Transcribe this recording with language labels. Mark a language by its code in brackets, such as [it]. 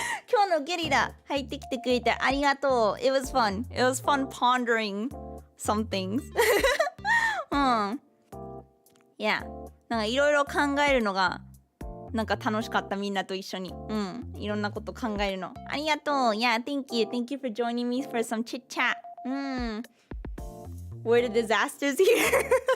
[ja] 今日のゲリラ入ってきてくれてありがとう [en] It was fun. It was fun pondering some things. うん。Yeah. [ja] なんかいろいろ考えるのがなんか楽しかったみんなと一緒に。うん。いろんなこと考えるの。ありがとう [en] Yeah, thank you. Thank you for joining me for some chit chat. うん。 Were the disasters here?